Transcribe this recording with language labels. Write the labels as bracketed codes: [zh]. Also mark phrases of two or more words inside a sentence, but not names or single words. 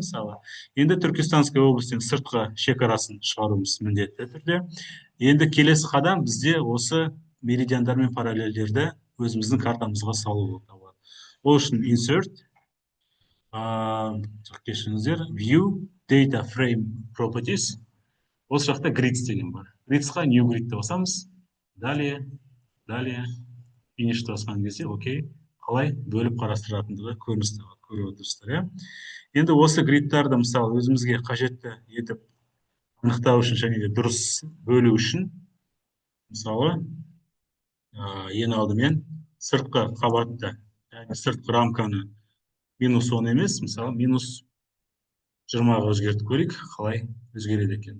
[kk] Мысалы, енді Түркістанская облыстың сыртқы шекарасын шығаруымыз міндетті түрде. Енді келесі қадам бізде осы меридиандар мен параллельдерді өзіміздің картамызға салу болып табылады. Ол үшін insert, кешіріңіздер, [en] view data frame properties. [kk] Осы жақта grids деген бар. [en] Gridsқа new gridті [kk] басамыз. Далее finishті басқан кезде, окей, қалай бөліп қарастыратындығы көрініс табады. Көріп отырсыздар, иә? Енді осы гридтарды мысалы өзімізге қажетті етіп анықтау үшін және де дұрыс бөлу үшін мысалы ең алдымен сыртқы қабатты, яғни сыртқы рамканы -10 емес, мысалы -20-ға өзгертіп көрейік, қалай өзгереді екен.